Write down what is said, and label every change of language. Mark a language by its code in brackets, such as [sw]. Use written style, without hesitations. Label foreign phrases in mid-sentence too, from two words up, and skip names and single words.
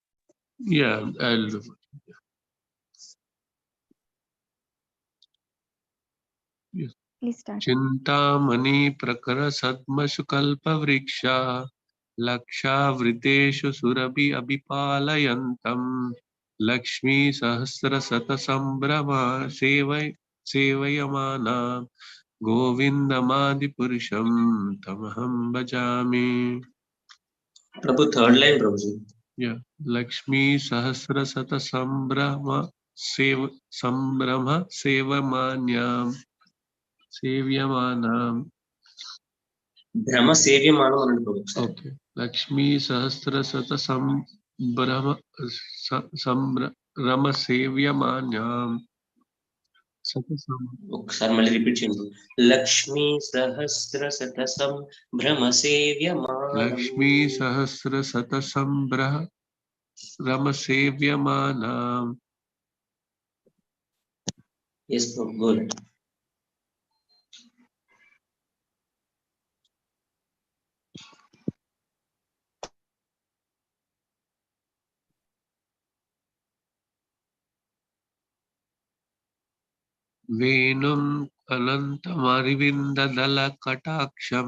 [sa] చింతామణి ప్రకర సద్మసు కల్ప వృక్ష లక్షావృతేషు సురభి అభిపాలయంతం లక్ష్మీ సహస్ర శత సంభ్రమ సేవయమానా గోవిందమాది పురుషం తమహం భజామి. [te] ప్రభు [en] third line [te] ప్రభుజీ. [sa] లక్ష్మీ సహస్ర శత సంభ్రమ సేవమాన్యాం సేవ్యమానం [te] భ్రమ సేవ్యమానం అనండి ప్రభు. ఓకే. [sa] లక్ష్మీ సహస్ర శత సంభ్రమ సేవ్యమాన్యాం [te] ఒకసారి మళ్ళీ రిపీట్ చేయండి. [sa] లక్ష్మీ సహస్ర శతసం భ్రమ సేవ్యమానం. లక్ష్మీ సహస్ర శతసం భ్రమ సేవ్యమానం. [en] Yes, go ahead. [sa] వేణుం అనంతమరవిందదళ కటాక్షం